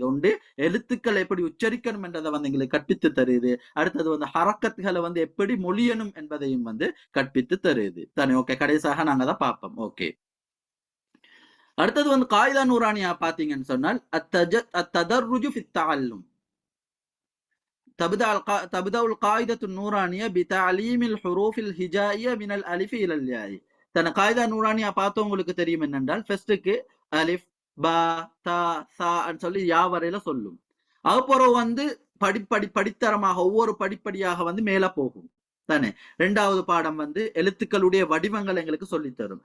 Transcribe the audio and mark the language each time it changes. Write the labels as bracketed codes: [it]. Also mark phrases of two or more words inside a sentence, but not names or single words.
[ta] ஒன்று எழுத்துக்கள் எப்படி உச்சரிக்கணும் என்றதை வந்து எங்களுக்கு கற்பித்து தருது. அடுத்தது வந்து ஹரக்கத்துகளை வந்து எப்படி மொழியணும் என்பதையும் வந்து கற்பித்து தருது தானே. ஓகே, கடைசியாக நாங்க தான் பார்ப்போம். ஓகே, அடுத்தது வந்து [ar] قاعدة نورانية [ta] பாத்தீங்கன்னு சொன்னால் [ar] التدرج في التعلم. تبدأ القاعدة النورانية بتعليم الحروف الهجائية من الألف إلى الياء. [ta] தன [ar] قاعدة نورانية [ta] பார்த்தவங்களுக்கு தெரியும் என்னென்றால் ஃபர்ஸ்ட்டுக்கு [ar] ألف باء تاء ثاء [ta] சொல்லி யா வரையில சொல்லும். அதுபோறவு வந்து படித்தரமாக ஒவ்வொரு படிப்படியாக வந்து மேல போகும் தானே. இரண்டாவது பாடம் வந்து எழுத்துக்களுடைய வடிவங்கள் எங்களுக்கு சொல்லித்தரும்.